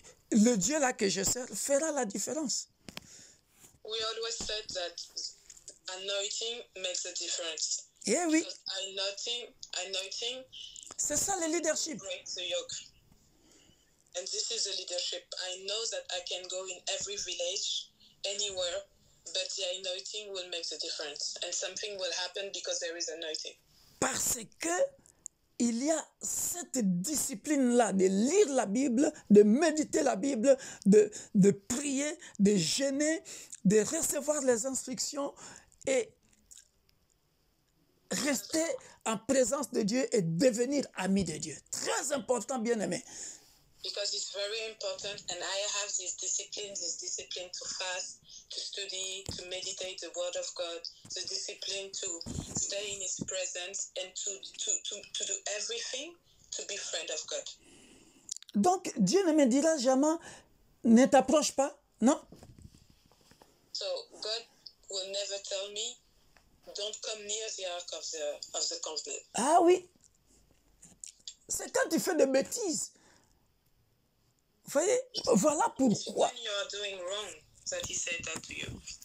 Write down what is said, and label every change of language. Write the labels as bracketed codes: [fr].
[fr] Le Dieu là que je sers fera la différence. [en] We always said that anointing makes a difference. [fr] Eh oui. [en] Because anointing [fr] C'est ça le leadership. [en] breaks the yoke. And this is the leadership. I know that I can go in every village, anywhere, but the anointing will make the difference. And something will happen because there is anointing. [fr] Parce que il y a cette discipline-là de lire la Bible, de méditer la Bible, de prier, de jeûner, de recevoir les instructions et rester en présence de Dieu et devenir ami de Dieu. Très important, bien-aimé. [en] Because it's very important, and I have this discipline to fast, to study, to meditate the Word of God, the discipline to stay in His presence, and to do everything to be friend of God. [fr] Donc, Dieu ne me dira jamais, ne t'approche pas, non? [en] So God will never tell me, don't come near the ark of the covenant. [fr] Ah oui. C'est quand tu fais des bêtises. Vous voyez, voilà pourquoi. [en] When you are doing wrong, that He said that to you.